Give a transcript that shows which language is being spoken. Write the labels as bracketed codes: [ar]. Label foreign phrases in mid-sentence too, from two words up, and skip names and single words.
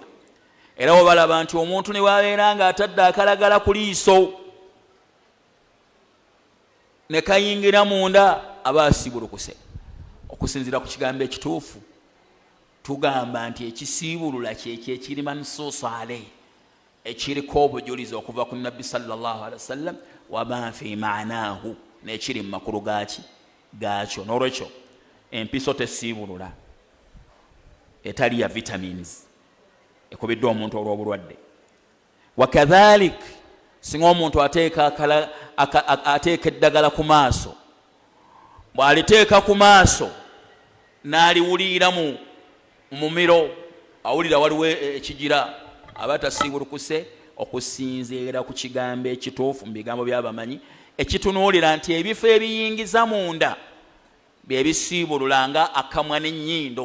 [lg] Era obalaba nti omuntu ne wabeera nga atadde akalagala ku liiso ne kayingira munda aba asiibulukuse. Okusinziira ku kigambo ekituufu tugamba nti ekisiibulula kyekyo ekiri [ar] منصوص عليه, [lg] ekiriko obujulizi okuva ku nabbi [ar] صلى الله عليه وسلم وما في معناه, [lg] n'ekiri mu makulu gaakyo. N'olwekyo empiso tesiibulula etali ya vitamins ekubiddwa omuntu olw'obulwadde. Wakadhalik, singa omuntu ateeka eddagala ku maaso, bw'aliteeka ku maaso n'aliwulira mu mumiro, awulira waliwo ekigira, aba tasiibulukuse, okusinziira ku kigambo ekituufu mu bigambo by'abamanyi ekitunuulira nti ebifo ebiyingiza munda bye bisiibulula nga akamwa n'ennyindo.